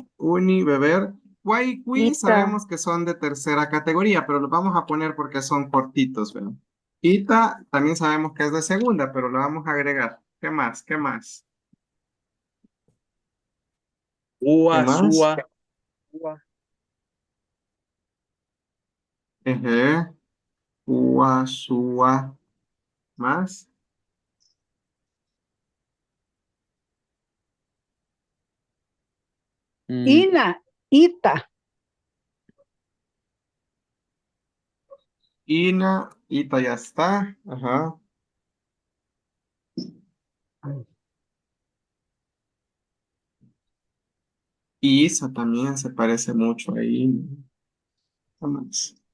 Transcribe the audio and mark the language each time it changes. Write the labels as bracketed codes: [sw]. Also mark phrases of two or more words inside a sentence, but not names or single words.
[nah] Uni, beber. Cuay y cui Ita. [es] sabemos que son de tercera categoría, pero los vamos a poner porque son cortitos, ¿verdad? Ita también sabemos que es de segunda, pero lo vamos a agregar. ¿Qué más? ¿Qué más? ¿Qué [nah] Ua, [es] más? [nah] sua. Ua. Eje, ua, sua, [es] más. [nah] Ina. Ita. Ina, ita [es] ya está. Ajá. Y Isa también se parece mucho ahí. ¿Qué más?